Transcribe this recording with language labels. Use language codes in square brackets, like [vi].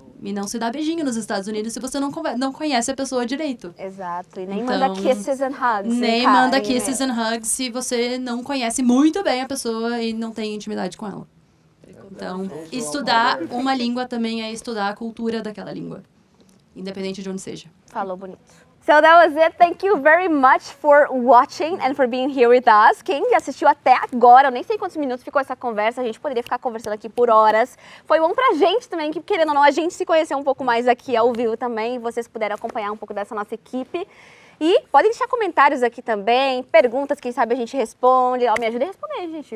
[pt] E não se dá beijinho nos Estados Unidos se você não conhece a pessoa direito. Exato, e nem manda [en] kisses and hugs. [pt] Nem manda [en] kisses and hugs [pt] se você não conhece muito bem a pessoa e não tem intimidade com ela. Então, estudar uma língua também é estudar a cultura daquela língua, independente de onde seja. Falou bonito. [en] So that was it. Thank you very much for watching and for being here with us. [pt] Quem assistiu até agora, eu nem sei quantos minutos ficou essa conversa, a gente poderia ficar conversando aqui por horas. Foi bom pra gente também, que querendo ou não, a gente se conheceu um pouco mais aqui ao vivo também, e vocês puderam acompanhar um pouco dessa nossa equipe. E podem deixar comentários aqui também, perguntas, quem sabe a gente responde. Me ajuda a responder, gente.